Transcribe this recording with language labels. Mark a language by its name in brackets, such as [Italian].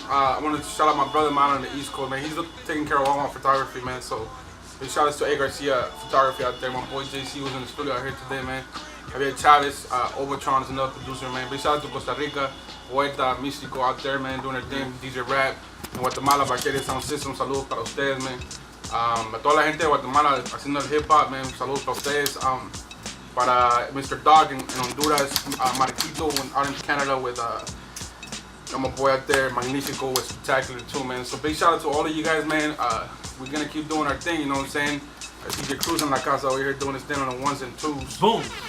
[English] I want to shout out my brother, man, on the East Coast, man. He's taking care of all my photography, man. So big shout outs to A. Garcia Photography out there. My boy JC was in the studio out here today, man. Javier Chavez, Overtron is another producer, man. Big shout out to Costa Rica, Poeta, Místico out there, man, doing their thing. [Spanish] DJ Rap, en Guatemala, Barqueria Sound System, saludos para ustedes, man. A toda la gente de Guatemala haciendo el hip hop, man, saludos para ustedes. Para Mr. [English] Dog in Honduras, Marquito out in Canada with my boy out there, Magnifico was spectacular too, man. So big shout out to all of you guys, man. We're gonna keep doing our thing, you know what I'm saying? DJ Cruz in La Casa over here doing his thing on the ones and twos. boom.